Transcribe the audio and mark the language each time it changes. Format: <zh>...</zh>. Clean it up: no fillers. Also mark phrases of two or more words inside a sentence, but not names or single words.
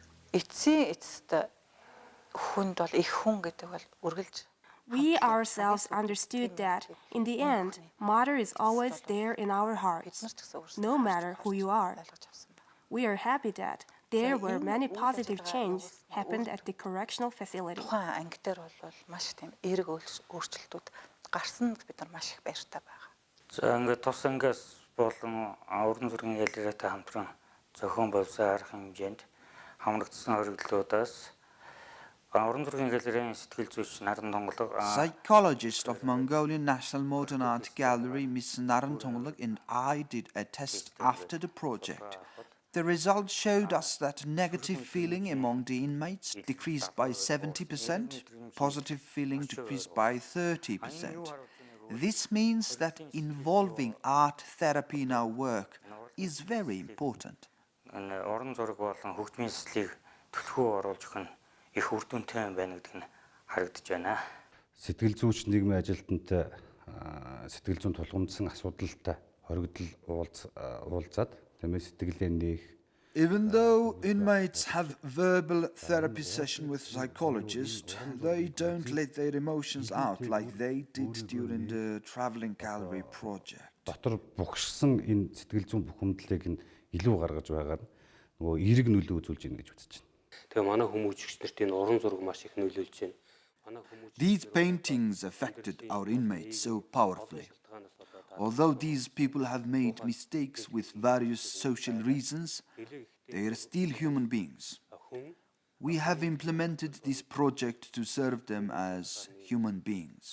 <en>We ourselves understood that, in the end, Mother is always there in our hearts, no matter who you are. We are happy that there were many positive changes happened at the correctional facility.</en> <mn>За ингээд тус ангиас болон уран зургийн галерейтай хамтран зохион байгуулсан арга хэмжээнд хамрагдсан хоригдлуудаас Уран зургийн галерейн сэтгэл зүйч Наран Тонголог</mn> <en>Psychologist of Mongolian National Modern Art Gallery, Miss Naran Tonglag, and I did a test after the project. The results showed us that negative feeling among the inmates decreased by 70%, positive feeling decreased by 30%. This means that involving art therapy in our work is very important.</en> <mn>уран зураг болон хөгжмийн сэслийг төлхөө оруулж өгөх нь их үр дүнтэй байна гэдэг нь харагдаж байна. Сэтгэл зүйч нийгмийн ажилтнтай сэтгэл зүйн тулгамдсан асуудалтай хоригдол уулзаад тийм ээ сэтгэлээ нээх.</mn> <en>Even though inmates have verbal therapy session with psychologists, they don't let their emotions out like they did during the traveling gallery project.</en> <mn>Дотор бухшсан энэ сэтгэл зүйн бухимдлыг нь илүү гаргаж байгаа нь нөгөө эерэг нөлөө үзүүлж байна гэж үзэж байна. Тэгээ манай хүмүүжигч нарт энэ уран зураг маш их нөлөөлж байна.</mn> <en>These paintings affected our inmates so powerfully. Although these people have made mistakes with various social reasons, they are still human beings. We have implemented this project to serve them as human beings.</en>